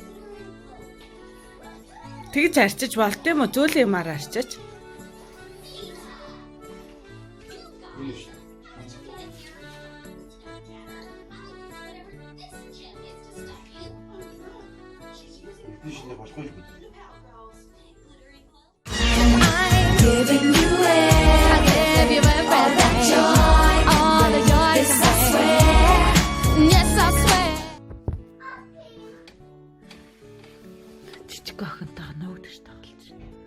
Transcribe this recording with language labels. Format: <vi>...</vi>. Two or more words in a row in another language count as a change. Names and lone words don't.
<mn>Тэгж арчиж болт юм уу? Зөөлөн юмар арчиж. Дишнэ болохгүй л.</mn> <en>Giving you it. I give you everything. Joy, all the joy. Yes, I swear. Yes, I swear.</en> <mn>Жижиг охинтойгоо нүүдэж тоглож байна.</mn>